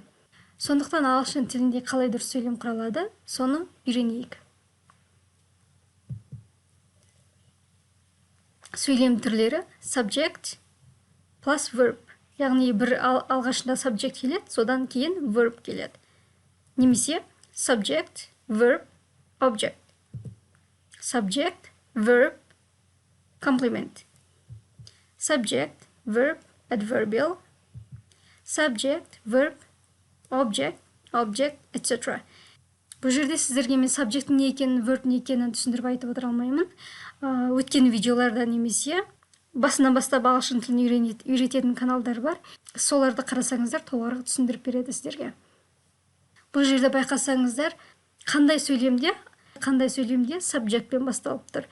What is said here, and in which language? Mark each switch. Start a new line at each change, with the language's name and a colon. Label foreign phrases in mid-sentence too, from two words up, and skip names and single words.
Kazakh: Сондықтан ағылшын тілінде қалай дұрыс сөйлем құралады, соны үйренейік. Сөйлем түрлері
English: subject plus verb.
Kazakh: Яғни бір алғашында subject келеді, содан кейін verb келеді.
English: Немесе subject, verb, object. Subject, verb, complement. Subject, verb, adverbial. Subject, verb, object, etc.
Kazakh: Бұл жерде сіздерге мен subject не екенін, verb не екенін түсіндіріп айтып отыра алмаймын. Өткен видеоларда немесе басынан бастап ағылшын тілін үйрететін каналдар бар. Соларды қарасаңыздар толығырақ түсіндіріп береді сіздерге. Бұл жерде байқасаңыздар, қандай сөйлемде subjectпен басталып тұр.